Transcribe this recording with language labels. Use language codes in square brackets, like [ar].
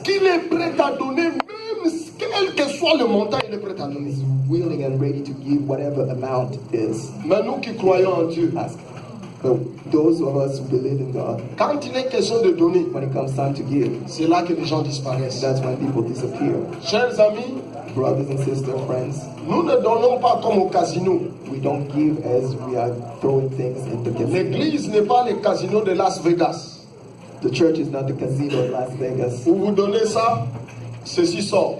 [fr] qu'il est prêt à donner, même quel que soit le montant, il est prêt à donner. [en] He's willing and ready to give whatever amount is [fr] Mais nous qui croyons en Dieu, [en] asked. But those of us who believe in God, [fr] quand il est question de donner, [en] when it comes time to give, [fr] c'est là que les gens disparaissent. [en] that's when people disappear. [fr] Chers amis, [en] Brothers and sisters, friends, [fr] nous ne donnons pas comme au casino. [en] we don't give as we are throwing things into the casino. [fr] L'église n'est pas le casino de Las Vegas. [en] The church is not the casino in Las Vegas, [fr] Vous vous donnez ça, ceci sort.